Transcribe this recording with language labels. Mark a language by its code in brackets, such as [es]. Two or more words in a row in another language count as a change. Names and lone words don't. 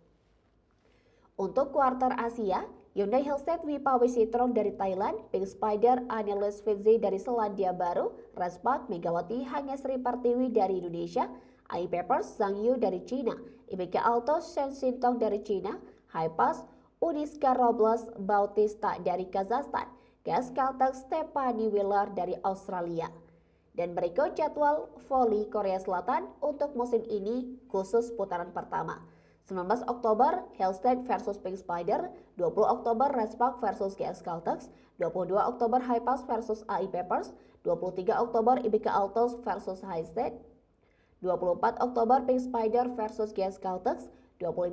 [id] Untuk kuarter Asia, Hyundai Hillstead Wipa Wisitrong dari Thailand, Pink Spider Annelies Fitzy dari Selandia Baru, Raspak Megawati Hangesri Pertiwi dari Indonesia, AI Peppers Zhang Yu dari Cina, IBK Altos Shen Sintong dari Cina, Haipas Uniska Robles Bautista dari Kazakhstan, Gaskaltex Stephanie Wheeler dari Australia. Dan berikut jadwal voli Korea Selatan untuk musim ini khusus putaran pertama. 19 Oktober Hillstead versus Pink Spider, 20 Oktober Raspak versus Gaskaltex, 22 Oktober Haipas versus AI Peppers, 23 Oktober IBK Altos versus Hillstead, 24 Oktober Pink Spider versus Gaskaltex, 25